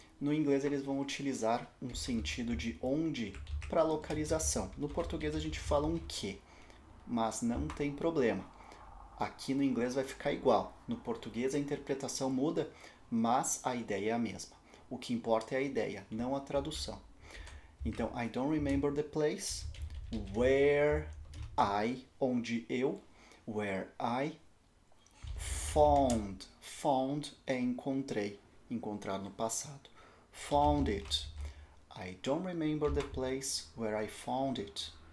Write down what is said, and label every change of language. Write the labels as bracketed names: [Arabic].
[Portuguese] No inglês eles vão utilizar um sentido de onde para localização. No português a gente fala um que, mas não tem problema. Aqui no inglês vai ficar igual. No português a interpretação muda, mas a ideia é a mesma. O que importa é a ideia, não a tradução. [English] Então, I don't remember the place where [Portuguese] onde eu, [English] where I found. [Portuguese] Found é encontrei, encontrar no passado. [English] Found it. I don't remember the place where I found it.